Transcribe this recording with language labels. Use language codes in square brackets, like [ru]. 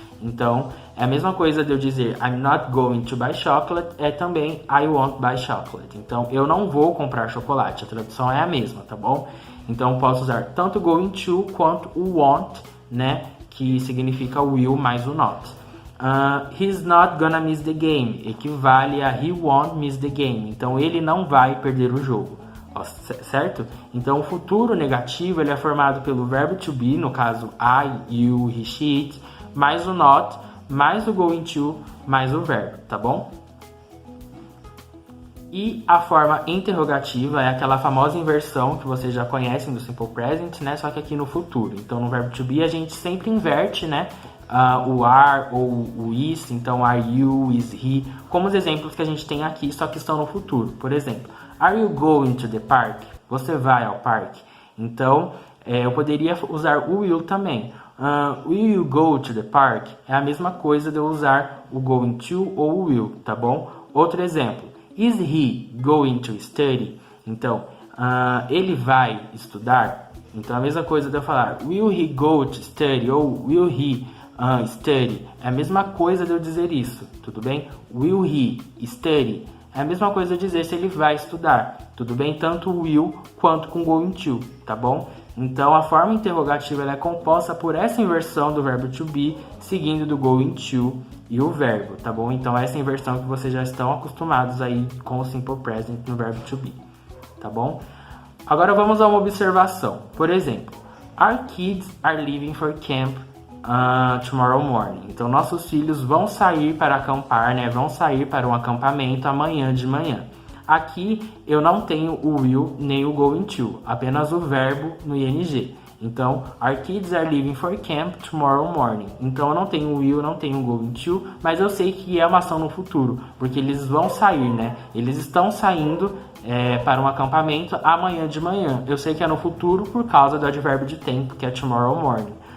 [pt] Então, é a mesma coisa de eu dizer [en] I'm not going to buy chocolate, [pt] é também [en] I won't buy chocolate. [pt] Então, eu não vou comprar chocolate. A tradução é a mesma, tá bom? Então, posso usar tanto going to quanto o won't, né? Que significa will mais o not. [en] He's not gonna miss the game. [pt] Equivale a [en] he won't miss the game. [pt] Então, ele não vai perder o jogo. Certo? Então, o futuro negativo ele é formado pelo verbo to be, no caso I, you, he, she, it, mais o not, mais o going to, mais o verbo, tá bom? E a forma interrogativa é aquela famosa inversão que vocês já conhecem do Simple Present, né? Só que aqui no futuro. Então, no verbo to be, a gente sempre inverte, né? O are ou o is. Então, are you, is he. Como os exemplos que a gente tem aqui, só que estão no futuro. Por exemplo, [en] are you going to the park? [pt] Você vai ao parque? Então, eu poderia usar o will também. [en] Will you go to the park? [pt] É a mesma coisa de eu usar o going to ou o will, tá bom? Outro exemplo. [en] Is he going to study? [pt] Então, ele vai estudar? Então, a mesma coisa de eu falar [en] will he go to study [pt] ou [en] will he study? [pt] É a mesma coisa de eu dizer isso, tudo bem? [en] Will he study? [pt] É a mesma coisa de dizer se ele vai estudar, tudo bem? Tanto o will quanto com going to, tá bom? Então, a forma interrogativa ela é composta por essa inversão do verbo to be, seguindo do going to e o verbo, tá bom? Então, essa inversão que vocês já estão acostumados aí com o simple present no verbo to be, tá bom? Agora, vamos a uma observação. Por exemplo, [en] our kids are leaving for camp tomorrow morning. [pt] Então, nossos filhos vão sair para acampar, né? Vão sair para um acampamento amanhã de manhã. Aqui eu não tenho o will nem o going to, apenas o verbo no ing. Então, [en] our kids are leaving for camp tomorrow morning. [pt] Então, eu não tenho o will, não tenho o going to, mas eu sei que é uma ação no futuro, porque eles vão sair, né? Eles estão saindo para um acampamento amanhã de manhã. Eu sei que é no futuro por causa do advérbio de tempo, que é tomorrow morning.